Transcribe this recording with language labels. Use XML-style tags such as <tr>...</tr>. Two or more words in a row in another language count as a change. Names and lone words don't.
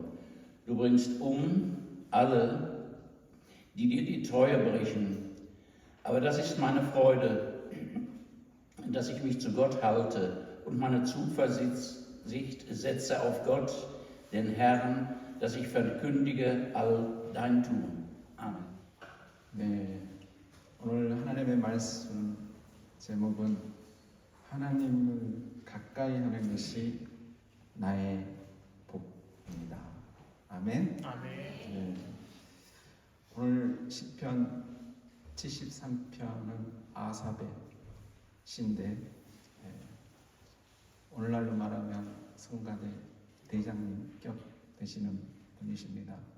<de>Du bringst alle, die dir die Treue brechen. Aber das ist meine Freude, dass ich mich zu Gott halte und meine Zuversicht setze auf Gott, den Herrn, dass ich verkündige all dein Tun. Amen.</de> <ko>네, 오늘 하나님의 말씀 제목은 하나님을 가까이 하는 것이 나의 복입니다. 아멘. 아멘. 네. 오늘 시편 73편은 아삽의 시인데 오늘날로 말하면 성가대 대장님격 되시는 분이십니다.</ko>